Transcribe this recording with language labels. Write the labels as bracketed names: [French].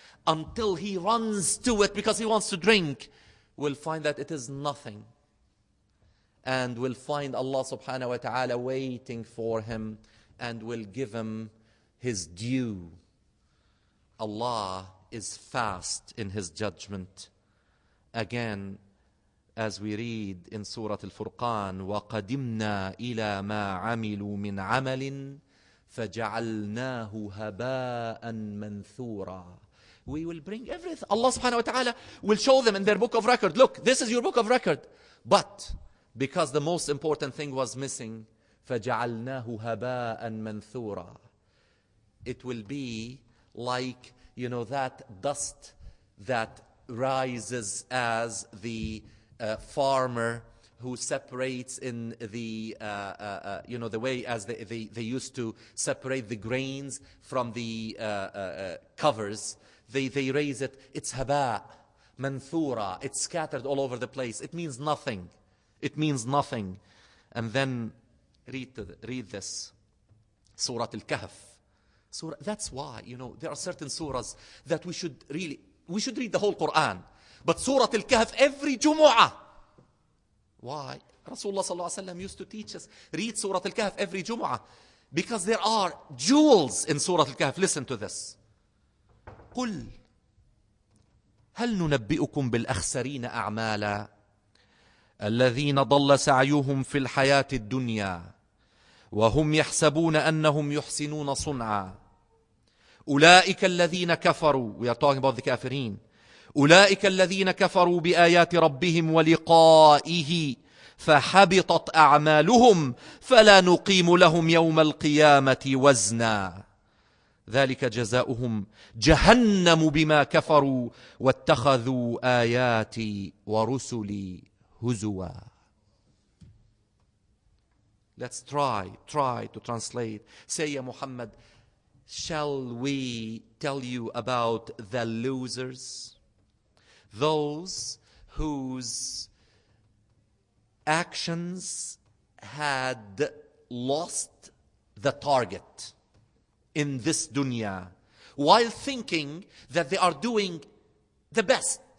[English] until he runs to it because he wants to drink, will find that it is nothing, and will find Allah subhanahu wa ta'ala waiting for him and will give him his due. Allah is fast in his judgment. Again, as we read in Surah Al-Furqan, [Arabic] وَقَدِمْنَا إِلَى مَا عَمِلُوا مِنْ عَمَلٍ فَجَعَلْنَاهُ هَبَاءً مَنْثُورًا. [English] We will bring everything. Allah subhanahu wa ta'ala will show them in their book of record. Look, this is your book of record. But because the most important thing was missing, [Arabic] فَجَعَلْنَاهُ هَبَاءً مَنْثُورًا. [English] It will be like, that dust that rises as the farmer who separates in the, the way as they used to separate the grains from the covers. They raise it. It's haba, manthura. It's scattered all over the place. It means nothing. It means nothing. And then read this. Surah Al-Kahf. That's why, there are certain surahs that we should read the whole Quran. But Surah Al-Kahf every Jumu'ah. Why? Rasulullah sallallahu alaihi wasallam used to teach us, read Surah Al-Kahf every Jumu'ah. Because there are jewels in Surah Al-Kahf. Listen to this. [Arabic] قل هل ننبئكم بالأخسرين أعمالا الذين ضل سعيهم في الحياة الدنيا وهم يحسبون أنهم يحسنون صنعا أولئك الذين كفروا. [English] We are talking about the كافرين. [Arabic] أولئك الذين كفروا بآيات ربهم ولقائه فحبطت أعمالهم فلا نقيم لهم يوم القيامة وزنا ذلك جزاؤهم جهنم بما كفروا واتخذوا آياتي ورسلي هزوا. [English] Let's try to translate. Say, Ya Muhammad, shall we tell you about the losers? Those whose actions had lost the target in this dunya, while thinking that they are doing the best.